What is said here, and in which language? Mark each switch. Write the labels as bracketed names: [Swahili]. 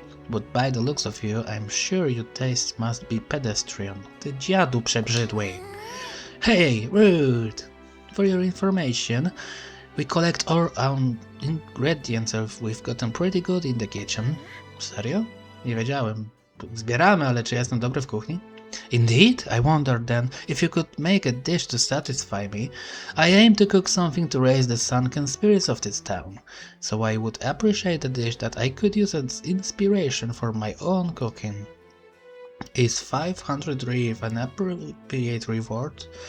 [English] But by the looks of you, I'm sure your taste must be pedestrian. [Polish] Ty dziadu przebrzydły. [English] Hey, rude! For your information, we collect our own ingredients. We've gotten pretty good in the kitchen. [Polish] Serio? Nie wiedziałem. Zbieramy, ale czy ja jestem dobry w kuchni? [English] Indeed? I wonder then if you could make a dish to satisfy me. I aim to cook something to raise the sunken spirits of this town, so I would appreciate a dish that I could use as inspiration for my own cooking. Is 500 reeve an appropriate reward?